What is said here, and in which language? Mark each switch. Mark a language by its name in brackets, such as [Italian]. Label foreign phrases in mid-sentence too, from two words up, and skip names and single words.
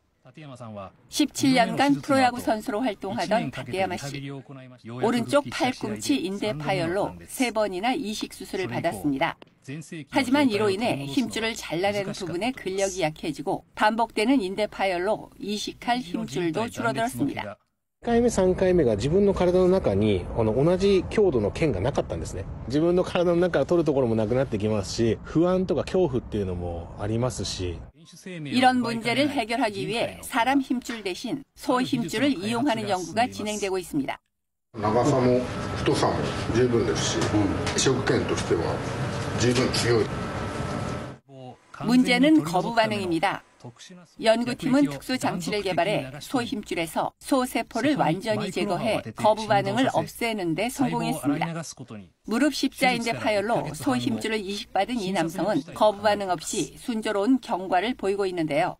[Korean] 17년간 프로야구 선수로 활동하던 다테야마 씨. 오른쪽 팔꿈치 인대 파열로 3번이나 이식 수술을 받았습니다. 하지만 이로 인해 힘줄을 잘라내는 부분에 근력이 약해지고 반복되는 인대 파열로 이식할 힘줄도 줄어들었습니다. [Japanese] 1 回目、3回目が自分の体の中に同じ強度の剣がなかったんですね。自分の体の中から取るところもなくなってきますし、不安とか恐怖っていうのもありますし。 [Korean] 이런 문제를 해결하기 위해 사람 힘줄 대신 소 힘줄을 이용하는 연구가 진행되고 있습니다. [Japanese] 長さも太さも十分ですし、移植剣としては十分強い。 [Korean] 문제는 거부 반응입니다. 연구팀은 특수 장치를 개발해 소 힘줄에서 소 세포를 완전히 제거해 거부 반응을 없애는 데 성공했습니다. 무릎 십자인대 파열로 소 힘줄을 이식받은 이 남성은 거부 반응 없이 순조로운 경과를 보이고 있는데요.